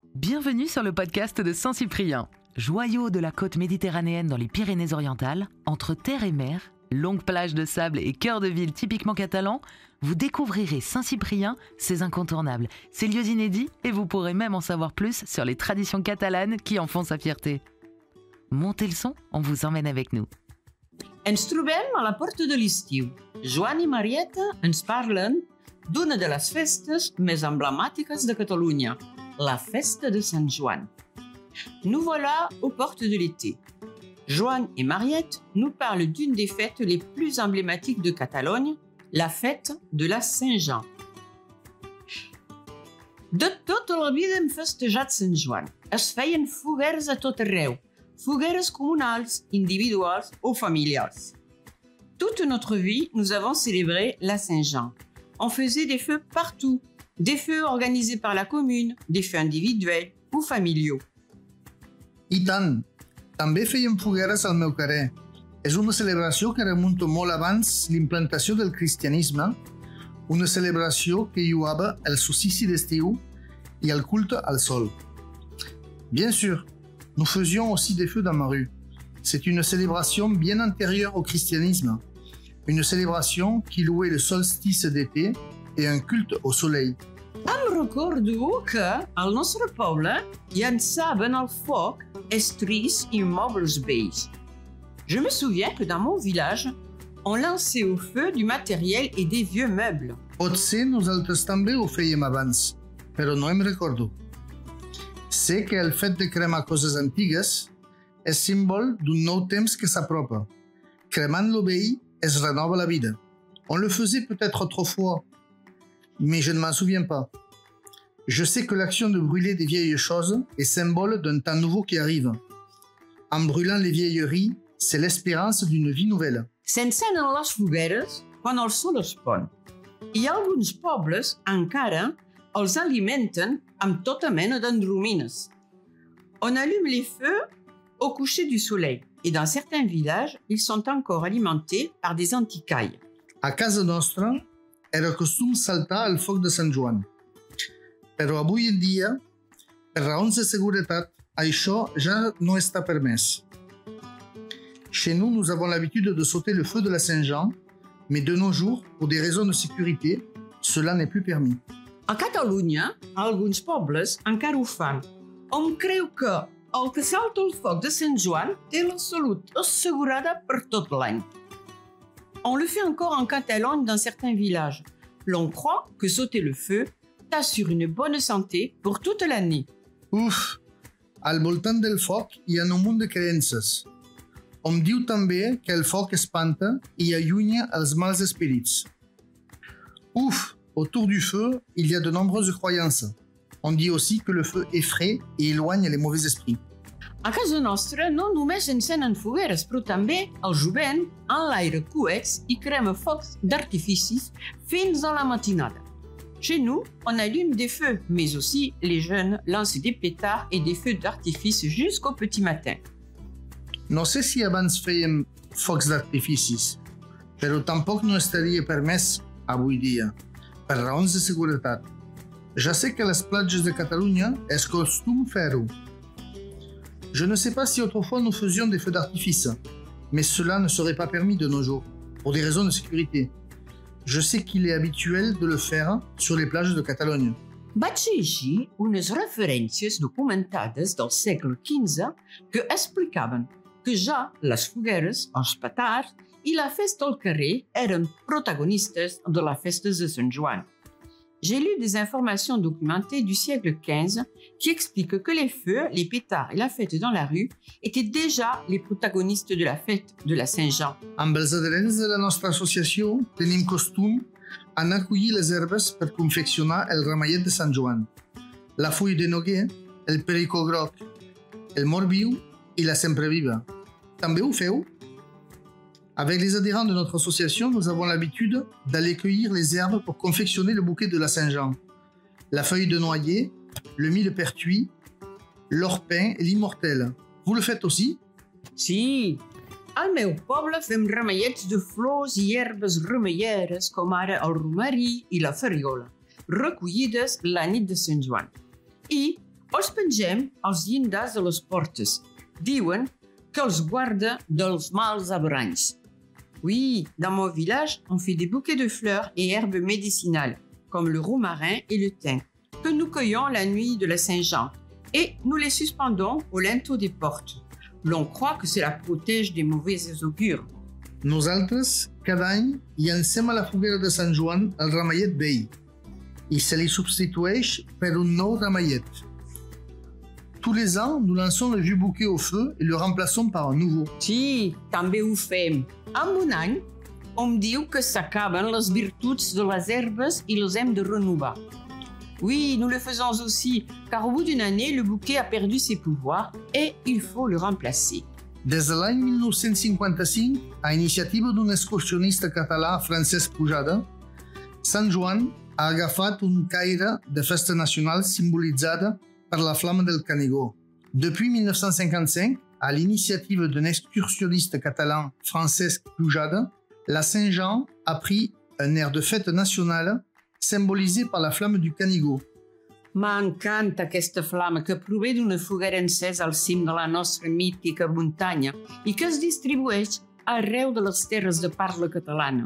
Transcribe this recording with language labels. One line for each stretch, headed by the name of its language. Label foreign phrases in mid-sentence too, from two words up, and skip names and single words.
French: Bienvenue sur le podcast de Saint-Cyprien. Joyau de la côte méditerranéenne dans les Pyrénées-Orientales, entre terre et mer, longues plages de sable et cœur de ville typiquement catalan, vous découvrirez Saint-Cyprien, ses incontournables, ses lieux inédits et vous pourrez même en savoir plus sur les traditions catalanes qui en font sa fierté. Montez le son, on vous emmène avec nous.
Catalan: Ens trobem a la porta de l'estiu. Joan i Marieta ens parlen d'una de les festes més emblemàtiques de Catalunya, la festa de Sant Joan.
French: Nous voilà aux portes de l'été. Joan et Mariette nous parlent d'une des fêtes les plus emblématiques de Catalogne, la fête de la Saint-Jean.
Catalan: De tota la vida hem festejat Sant Joan. Es feien fogueres a tot arreu, fogueres comunals, individuals
French: ou familiales. Toute notre vie, nous avons célébré la Saint-Jean. On faisait des feux partout, des feux organisés par la commune, des feux individuels ou familiaux.
Catalan: I tant! També fèiem fogueres al meu carrer. És una celebració que remunta molt abans l'implantació del cristianisme, una celebració que lloava el solstici d'estiu i el culte al sol.
French: Bien sûr, nous faisions aussi des feux dans ma rue. C'est une célébration bien antérieure au christianisme, une célébration qui louait le solstice d'été et un culte au soleil.
Catalan: Em recordo que al nostre poble llançaven al foc estris i mobles vells.
French: Je me souviens que dans mon village, on lançait au feu du matériel et des vieux meubles.
Catalan: Potser nosaltres també ho fèiem abans, però no em recordo. Sé que el fet de cremar coses antigues és símbol d'un nou temps que s'apropa. Cremant lo vell es renova la vida.
French: On le faisait peut-être autrefois, mais je ne m'en souviens pas. Je sais que l'action de brûler des vieilles choses est symbole d'un temps nouveau qui arrive. En brûlant les vieilleries, c'est l'espérance d'une vie nouvelle.
Catalan: S'encenen les fogueres quan el sol es pon. I alguns pobles encara els alimenten amb tota mena d'endrumines.
French: On allume les feux au coucher du soleil et dans certains villages, ils sont encore alimentés par des anticailles.
Catalan: A casa nostra era costum saltar al foc de Sant Joan. Però avui en dia, per raons de seguretat, això ja no està permès.
French: Chez nous, nous avons l'habitude de sauter le feu de la Saint-Jean, mais de nos jours, pour des raisons de sécurité, cela n'est plus permis.
Catalan: A Catalunya, alguns pobles encara ho fan. Hom creu que el que salta el foc de Sant Joan té la salut assegurada per tot l'any.
French: On le fait encore en Catalogne dans certains villages. L'on croit que sauter le feu t'assure une bonne santé pour toute l'année. Uf!
Catalan: Al voltant del foc hi ha un munt de creences. Hom diu també que el foc espanta i allunya els mals espírits. Ouf!
French: Autour du feu, il y a de nombreuses croyances. On dit aussi que le feu effraie et éloigne les mauvais esprits.
Catalan: A casa nostra no només encenen fogueres, però també el jovent enlaira coets i crema focs d'artificis fins a la matinada.
French: Chez nous, on allume des feux, mais aussi les jeunes lancent des pétards et des feux d'artifice jusqu'au petit matin.
Catalan: No sé si abans fèiem focs d'artificis, però tampoc no estaria permès avui dia, per raons de seguretat. Ja sé que a les platges de Catalunya és costum fer-ho.
French: Je ne sais pas si autrefois nous faisions des feux d'artifice, mais cela ne serait pas permis de nos jours, pour des raisons de sécurité. Je sais qu'il est habituel de le faire sur les plages de Catalogne.
Catalan: Vaig llegir unes referències documentades del segle XV que explicaven que ja les fogueres, els petards i la festa al carrer eren protagonistes de la festa de Sant Joan.
French: J'ai lu des informations documentées du siècle XV qui expliquent que les feux, les pétards et la fête dans la rue étaient déjà les protagonistes de la fête de la Saint-Jean.
Catalan: Amb els adherents de la nostra associació tenim costum anar a collir les herbes per confeccionar el ramellet de Sant Joan, la fulla de noguer, el pericó groc, el mort viu i la sempreviva. També ho feu?
French: Avec les adhérents de notre association, nous avons l'habitude d'aller cueillir les herbes pour confectionner le bouquet de la Saint-Jean. La feuille de noyer, le millepertuis, l'orpin et l'immortel. Vous le faites aussi?
Catalan: Sí, al meu poble fem ramallets de flors i herbes remeieres com ara el romarí i la ferriola, recollides la nit de Sant Joan. I Els pengem als llindars de les portes. Diuen que els guarda dels mals averanys.
French: Oui, dans mon village, on fait des bouquets de fleurs et herbes médicinales, comme le romarin et le thym, que nous cueillons la nuit de la Saint-Jean, et nous les suspendons au linteau des portes. L'on croit que cela protège des mauvais augures.
Catalan: Nosaltres, cada any, llancem a la foguera de Sant Joan el ramellet vell i se li substitueix per un nou ramellet.
French: Tous les ans, nous lançons le vieux bouquet au feu et le remplaçons par un nouveau.
Catalan: Sí, també ho fem. En un any, on diu que s'acaben les virtuts de les herbes i les hem de renovar.
French: Oui, nous le faisons aussi, car au bout d'une année, le bouquet a perdu ses pouvoirs et il faut le remplacer.
Catalan: Des de l'any 1955, a iniciativa d'un excursionista català, Francesc Pujada, Sant Joan ha agafat un caire de festa nacional simbolitzada
French: par la flamme
Catalan: del Canigó.
French: Depuis 1955, à l'initiative d'un excursionniste catalan, Francesc Pujada, la Saint-Jean a pris un air de fête nationale symbolisé par la flamme du Canigó.
Catalan: M'encanta aquesta flama que prové d'una foguera encesa al cim de la nostra mítica muntanya i que es distribueix arreu de les terres de parla catalana.